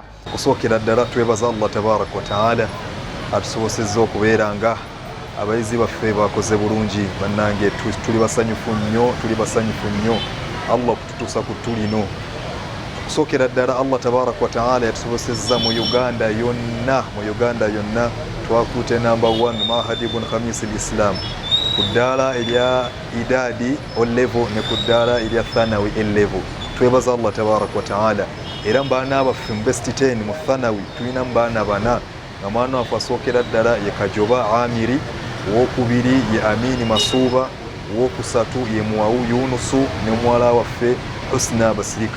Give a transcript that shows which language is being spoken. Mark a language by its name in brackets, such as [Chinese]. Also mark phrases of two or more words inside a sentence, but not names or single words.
[Ganda] Okusookera ddala twebaza Allah [Arabic] تبارك وتعالى [Ganda] atusobosezza okubeera nga abayizi baffe bakoze bulungi bannange tuli basanyufu nnyo Allah kututuusa ku tulino. Okusookera ddala Allah [Arabic] تبارك وتعالى [Ganda] yatusobosezza mu Uganda yonna twakuute number 1 Mahadi ibn Khamis al-Islam ku ddaala erya idadi O-level ne ku ddaala erya Thanawi A-level. Twebaza Allah [Arabic] تبارك وتعالى [Ganda] era mbaana baffe mu best 10 mu Thanawi tulina mbaana bana nga mwana waffe asookera ddala ye Kajoba Amiri, owokubiri ye Amini Masuuba, owokusatu ye Muwawu Yunusu ne muwala waffe Husna Basirika.